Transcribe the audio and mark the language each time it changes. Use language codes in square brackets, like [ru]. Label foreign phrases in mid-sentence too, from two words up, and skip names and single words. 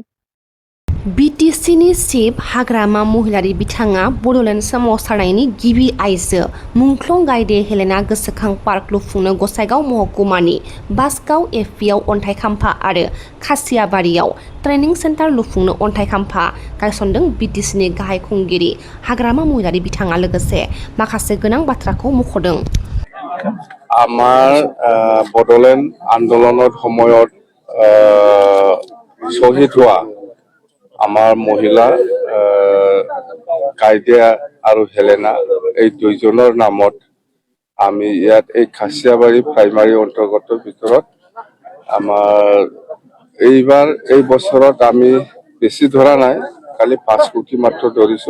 [brx] बिटिसिनि चिफ हाग्रामा महिलारि बिथाङा बड'लेण्ड सोमावसारनायनि गिबि आइजो मुंख्लं गायदे हेलेना गोसोखां पार्क लुफुंनो गसाइगाव महकुमानि बासगाव एफपिआव अन्थाइ खाम्फा आरो खासियाबारियाव [en] training center [brx] लुफुंनो अन्थाइ खाम्फा गायसनदों। बिटिसिनि गाहाय खुंगिरि हाग्रामा महिलारि बिथाङा लोगोसे माखासे गोनां बाथ्राखौ मख'दों। [as] আমাৰ বড়োলেণ্ড আন্দোলনৰ সময়ত শ্বহীদ হোৱা আমাৰ মহিলা কাইদিয়া আৰু হেলেনা এই দুইজনৰ নামত আমি ইয়াত এই খাচিয়াবাৰী প্ৰাইমাৰী অন্তৰ্গত ভিতৰত আমাৰ এই বছৰত আমি বেছি ধৰা নাই, খালি 5 কোটি মাত্ৰ ধৰিছো।